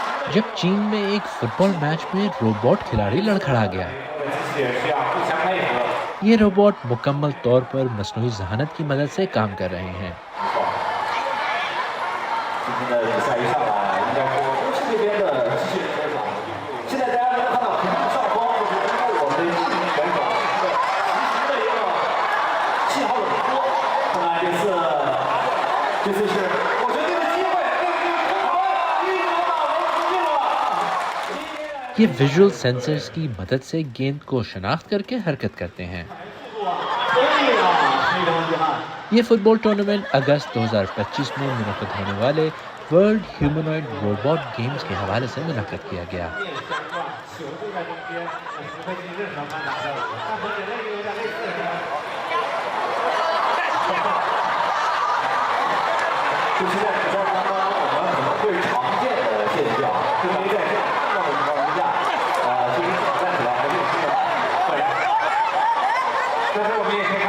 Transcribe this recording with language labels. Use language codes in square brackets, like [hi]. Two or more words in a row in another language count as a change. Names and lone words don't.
[ur] جب چین میں ایک [en] football match [ur] میں روبوٹ کھلاڑی لڑکھڑا گیا. [zh] 这个机器人需要互相配合。 [ur] یہ روبوٹ مکمل طور پر مصنوعی ذہانت کی مدد سے کام کر رہے ہیں. [zh] 没错，今天的比赛一上来，应该说中视这边的机器人非常。现在大家能看到屏幕上方就是通过我们的一名选手实时的一个信号的直播。看来这次是，我觉得这个机会，这个一球打门出界了。 [ur] ये [en] visual sensors [ur] کی مدد سے گیند کو شناخت کر کے حرکت کرتے ہیں. ये [en] football tournament [ur] اگست 2025 میں منعقد ہونے والے ورلڈ ہیومنائیڈ روبوٹ گیمز کے حوالے سے منعقد کیا گیا. [zh] 就现在比赛当中，我们可能会常见的现象，因为在这样大的情况之下，其实挑战起来还是有些困难。但是我们也